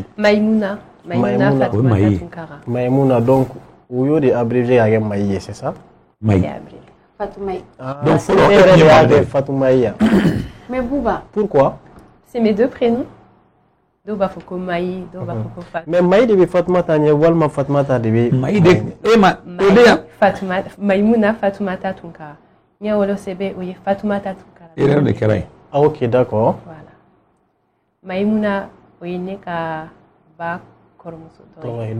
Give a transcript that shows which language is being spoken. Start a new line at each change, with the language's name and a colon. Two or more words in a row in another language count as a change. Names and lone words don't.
Bambara: Maïmouna Fatoumata Tunkara Maïmouna donc o y'o de abrégé ka kɛ Maï ye
French: c'est ça
Bambara: Maï Fatoumata donc fɔlɔ e yɛrɛ de y'a kɛ Fatoumata yan
French: mais Bouba pourquoi c'est mes deux prénoms
Bambara: dɔw b'a fɔ ko Maï dɔw b'a fɔ ko Fatou mais Maï de bɛ Fatoumata ɲɛ walima Fatoumata de bɛ Maï de e ma o de yan Maïmouna Fatoumata Tunkara ɲɛ wolo sɛbɛ o ye Fatoumata Tunkara e yɛrɛ de kɛra yen
French: ah ok d'accord
Bambara: voilà Maïmouna o ye ne ka ba kɔrɔmuso dɔ ye